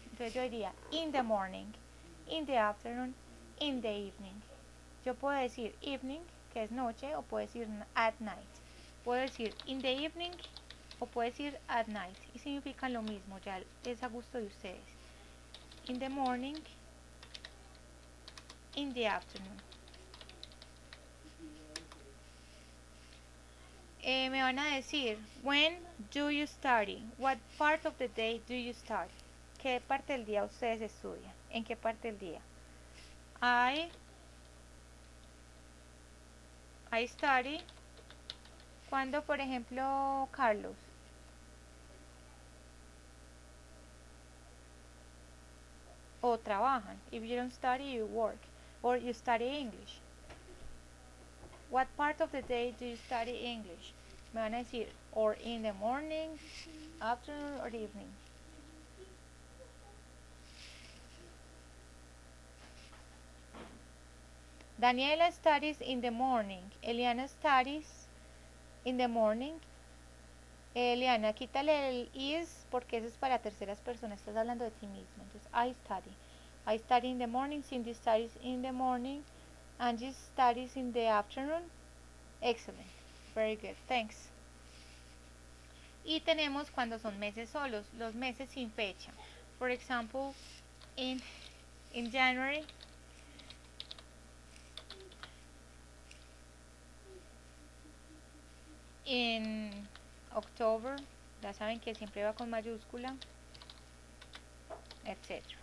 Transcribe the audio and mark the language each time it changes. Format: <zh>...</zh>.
<es>Entonces yo diría</es> <en>in the morning, in the afternoon, in the evening.</en> <es>Yo puedo decir evening, que es noche, o puedo decir</es> <en>at night.</en> <es>Puedo decir</es> <en>in the evening</en> <es>o puedo decir</es> <en>at night.</en> <es>Y significan lo mismo, ya es a gusto de ustedes.</es> <en>In the morning, in the afternoon.</en> <es>Me van a decir,</es> <en>when do you study? What part of the day do you study?</en> <es>¿Qué parte del día ustedes estudian? ¿En qué parte del día?</es> <en>I study.</en> <es>Cuando, por ejemplo, Carlos. O trabajan.</es> <en>If you don't study, you work. Or you study English. What part of the day do you study English?</en> <es>Me van a decir,</es> <en>or in the morning, afternoon, or evening. Daniela studies in the morning. Eliana studies in the morning.</en> <es>Eliana, quítale el is porque eso es para terceras personas. Estás hablando de ti mismo.</es> <en>Entonces, I study. I study in the morning. Cindy studies in the morning. Angie studies in the afternoon. Excellent. Very good. Thanks.</en> <es>Y tenemos cuando son meses solos, los meses sin fecha.</es> <en>For example, in January, in October,</en> <es>ya saben que siempre va con mayúscula, etc.</es>